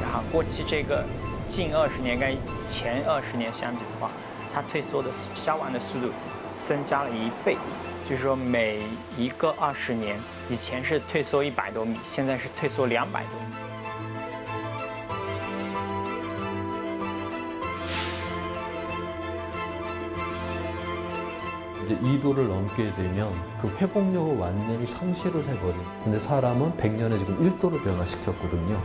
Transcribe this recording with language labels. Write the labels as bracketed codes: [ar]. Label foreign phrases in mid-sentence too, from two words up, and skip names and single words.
[zh] 过去这个近20年跟前20年相比的话，它退缩的消亡的速度增加了1倍，就是说每一个20年，以前是退缩100多米，现在是退缩200多米。 [ko] 이제 2도를 넘게 되면 그 회복력을 완전히 상실을 해버린. 근데 사람은 100년에 지금 1도를 변화시켰거든요.